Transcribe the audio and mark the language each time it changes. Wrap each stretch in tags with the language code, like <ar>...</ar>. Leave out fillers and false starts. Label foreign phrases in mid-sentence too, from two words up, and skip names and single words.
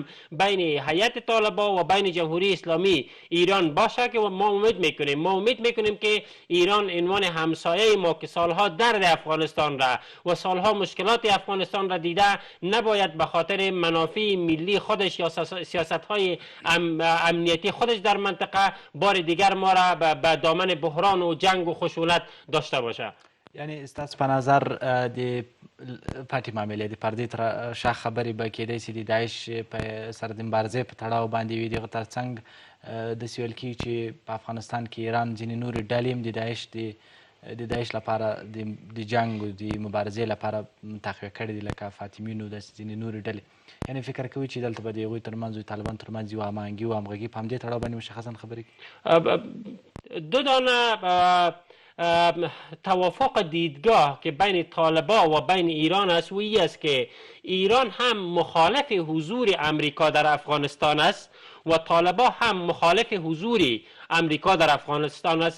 <fa>بین هیئت طالبان و بین جمهوری اسلامی ایران باشه که ما امید میکنیم که ایران عنوان همسایه ما که سالها درد افغانستان را و سالها مشکلات افغانستان را دیده نباید به خاطر منافع ملی خودش یا سیاست‌های امنیتی خودش در منطقه بار دیگر ما را به دامن بحران و جنگ و خشونت داشته باشه.</fa> <ps>یعنی ستاسو په نظر د پاتې معاملې د پردې تر شا خبرې به کېدای شي د داعش په سره د مبارزې په تړاو باندې وي. دغه ترڅنګ داسې ویل کېږي چې په افغانستان کې ایران ځینې نورې ډلې هم د داعش لپاره د جنګ او د مبارزې لپاره تقویه کړي دي، لکه فاطمیون داسې ځینې نورې ډلې. یعنی فکر کوي چې دلته به د هغوی ترمنځ او طالبان ترمنځ یو هماهنګي او همغږي په همدې تړاو باندې مشخصا خبرې کوي؟</ps> <fa>دو دانه توافق دیدگاه که بین طالبان و بین ایران است و این است که ایران هم مخالف حضور امریکا در افغانستان است و طالبان هم مخالف حضور امریکا در افغانستان است.</fa>